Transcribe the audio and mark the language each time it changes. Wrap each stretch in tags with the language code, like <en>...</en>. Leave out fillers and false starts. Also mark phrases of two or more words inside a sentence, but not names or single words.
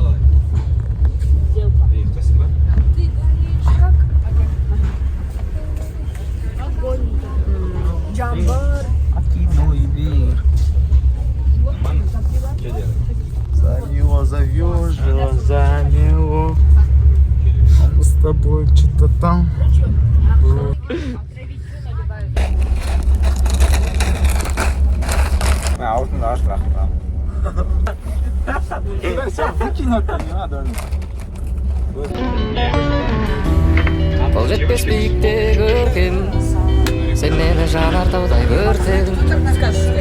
<ru>Джамбар. За него, за него. А мы с тобой что-то там.</ru> <kk>Бұл жетпес биікте көркем, сен мені жанартаудай өртедің.</kk>